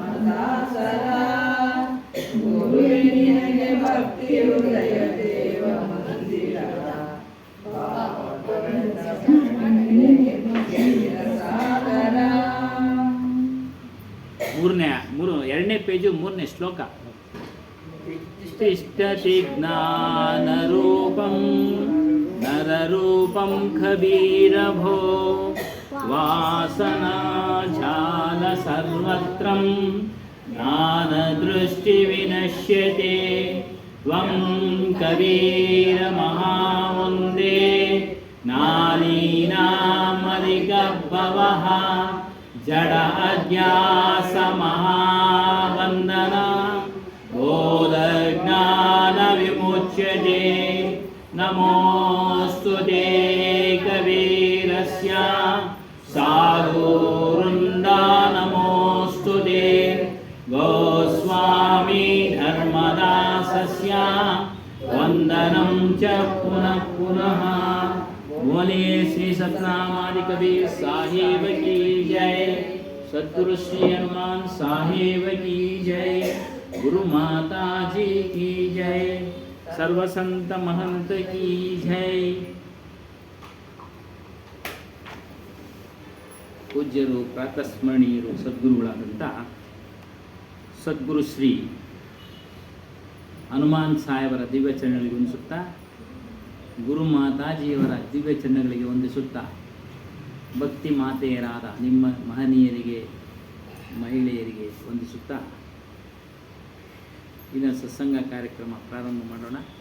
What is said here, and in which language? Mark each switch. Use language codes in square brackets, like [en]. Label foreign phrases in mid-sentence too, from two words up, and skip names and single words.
[kn] ದಾಸರ ಗುರುವಿನಿಗೆ ಭಕ್ತಿ ಹೃದಯ ದೇವ ಮಂದಿರ ಸಾಗರ. ಎರಡನೇ ಪೇಜು 3ನೇ ಶ್ಲೋಕ. [sa] ತಿಷ್ಠತಿ ಜ್ಞಾನರೂಪಂ ನರರೂಪಂ ಕಬೀರಭೋ ವಾಸನಾಜಾಲ ಸರ್ವತ್ರಂ ಜ್ಞಾನದೃಷ್ಟಿ ವಿನಶ್ಯತೆ ತ್ವಂ ಕಬೀರ ಮಹಾವಂದೇ ಜ್ಞಾನೀನಾಮಧಿಗಭವಃ ಜಡ ಅಜ್ಞಾಸ ಮಹಾವಂದನ ಬೋಧ ಜ್ಞಾನ ವಿಮುಚ್ಯತೆ ನಮೋऽस्तु ते ಕಬೀರಸ್ಯ ಸಾಧುವೃಂದ ನಮೋऽस्तु ते ಗೋಸ್ವಾಮಿ ಧರ್ಮದಾಸಸ್ಯ ವಂದನಂ ಚ ಪುನಃ ಪುನಃ. [hi] बोलिए श्री सतनामादि कबीर साहिब की जय. सद्गुरु श्री हनुमान साहिब की जय. गुरु माता जी की जय. सर्व संत महंत की जय. [kn] ಪೂಜ್ಯರು ಪ್ರಾತಸ್ಮರಣೀಯರು ಸದ್ಗುರುಗಳಾದಂಥ ಸದ್ಗುರು ಶ್ರೀ ಹನುಮಾನ್ ಸಾಹೇಬರ ದಿವ್ಯ ಚರಣಗಳಿಗೆ ವಂದಿಸುತ್ತಾ, ಗುರು ಮಾತಾಜಿಯವರ ದಿವ್ಯ ಚರಣಗಳಿಗೆ ವಂದಿಸುತ್ತಾ, ಭಕ್ತಿ ಮಾತೆಯರಾದ ನಿಮ್ಮ ಮಹನೀಯರಿಗೆ ಮಹಿಳೆಯರಿಗೆ ವಂದಿಸುತ್ತಾ ಇನ್ನು ಸತ್ಸಂಗ ಕಾರ್ಯಕ್ರಮ ಪ್ರಾರಂಭ ಮಾಡೋಣ.